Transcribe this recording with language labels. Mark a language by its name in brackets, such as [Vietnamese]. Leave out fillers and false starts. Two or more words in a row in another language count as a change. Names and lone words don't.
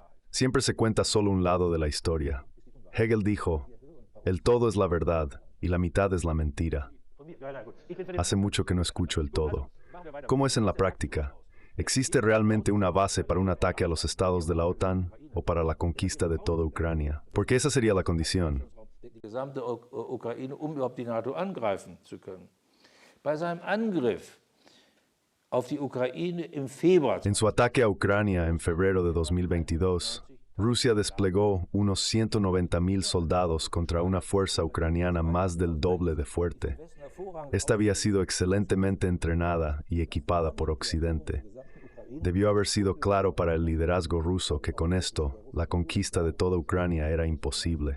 [Spanish] Siempre se cuenta solo un lado de la historia. Hegel dijo, el todo es la verdad y la mitad es la mentira. Hace mucho que no escucho el todo. ¿Cómo es en la práctica? ¿Existe realmente una base para un ataque a los estados de la OTAN o para la conquista de toda Ucrania? Porque esa sería la condición. [German] Die gesamte Ukraine, überhaupt die NATO angreifen zu können. Bei seinem Angriff auf die Ukraine im Februar. [Spanish] En su ataque a Ucrania en febrero de 2022, Rusia desplegó unos 190,000 soldados contra una fuerza ucraniana más del doble de fuerte. Esta había sido excelentemente entrenada y equipada por Occidente. Debió haber sido claro para el liderazgo ruso que con esto, la conquista de toda Ucrania era imposible.